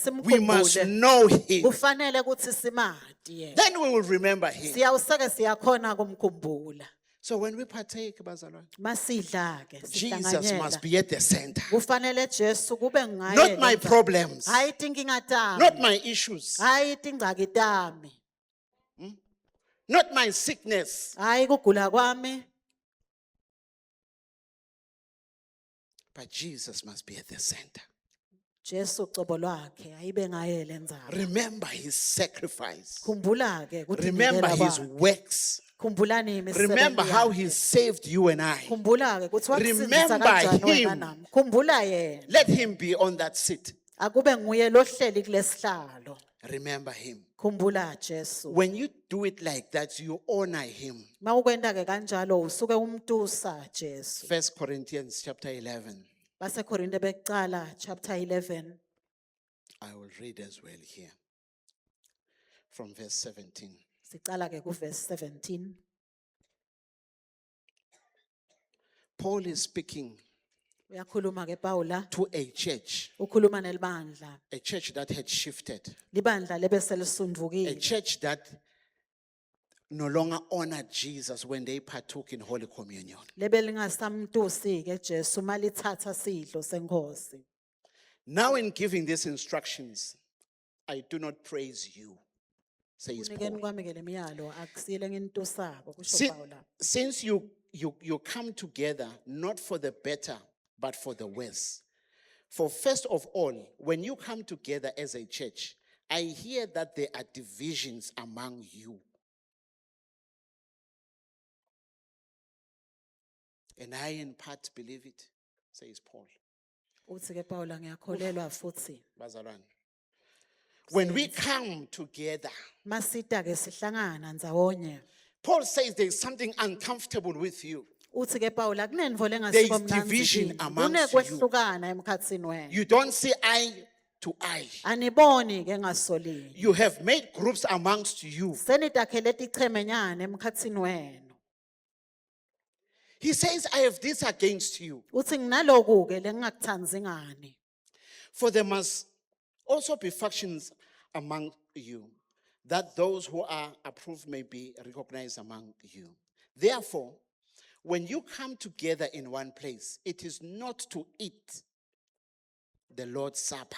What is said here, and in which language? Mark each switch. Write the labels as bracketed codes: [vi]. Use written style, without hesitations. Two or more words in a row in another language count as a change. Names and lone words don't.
[en] we must [ss] simkhumbule. [en] know Him. [ss] Kufanele kuthi simati yena. [en] Then we will remember Him. [ss] Siyawuseke siyakhona kumkhumbula. [en] So when we partake, [ss] Bazalwane, Masidla ke [en] Jesus [ss] sihlanganyela. [en] must be at the center. [ss] Kufanele Jesu kube ngaye. [en] Not my [ss] lendza. [en] problems, [ss] Hayi tinkinga tami. [en] not my issues, [ss] Hayi tingcaki tami. [en] not my sickness, [ss] Hayi kugula kwami. [en] but Jesus must be at the center. [ss] Jesu ucobo lwakhe ayibe ngaye lendzaba. [en] Remember his sacrifice. [ss] Khumbula ke ukuthi [en] Remember [ss] nikela [en] his [ss] kwakhe. [en] works. [ss] Khumbulani [en] Remember [ss] imisebenzi [en] how he [ss] yakhe. [en] saved you and I. [ss] Khumbula ke ukuthi wakusindisa [en] Remember [ss] kanjani wena [en] him. [ss] nami. Khumbula yena. [en] Let him be on that seat. [ss] Akube nguye lohleli kulesihlalo. [en] Remember him. [ss] Khumbula Jesu. [en] When you do it like that, you honor him. [ss] Mawukwenda ke kanjalo usuke umtusa Jesu. [en] 1 Corinthians chapter 11. [ss] BaseKorinte bekuqala chapter 11. [en] I will read as well here. From verse 17. [ss] Siqala ke kuverse 17. [en] Paul is speaking [ss] Uyakhuluma ke Paula, [en] to a church [ss] ukhuluma nelibandla. [en] that had shifted, [ss] Libandla lebese [en] a [ss] lisundvukile. [en] church that no longer honored Jesus when they partook in Holy Communion. [ss] Lebe lingasamtusi ke Jesu malithatha sidlo senkosi. [en] Now, in giving these instructions, I do not praise you, says [ss] Unikeni [en] Paul. [ss] kwami ke lemiyalo akusile ngintusako kusho Si- Paula. [en] Since you come together not for the better, but for the worse. For first of all, when you come together as a church, I hear that there are divisions among you. And I in part believe it, says Paul. [ss] Uthi ke Paula ngiyakholelwa futhi. Bazalwane. [en] When we come together, [ss] Masita ke sihlangana ndzawonye. [en] Paul says there's something uncomfortable with you. [ss] Uthi ke Paula kunenvo [en] There [ss] lengasiko [en] is division [ss] mnanzi. [en] amongst you. [ss] Kunekwehlukana emkhatsini wenu. [en] You don't see eye to eye. [ss] Aniboni ke ngasolini. [en] You have made groups amongst you. [ss] Senitakhele tichemenyane emkhatsini wenu. [en] He says, I have this against you. [ss] Uthi nginaloku ke lengingakuthandzi ngani. [en] For there must also be factions among you, that those who are approved may be recognized among you. Therefore, when you come together in one place, it is not to eat the Lord's Supper.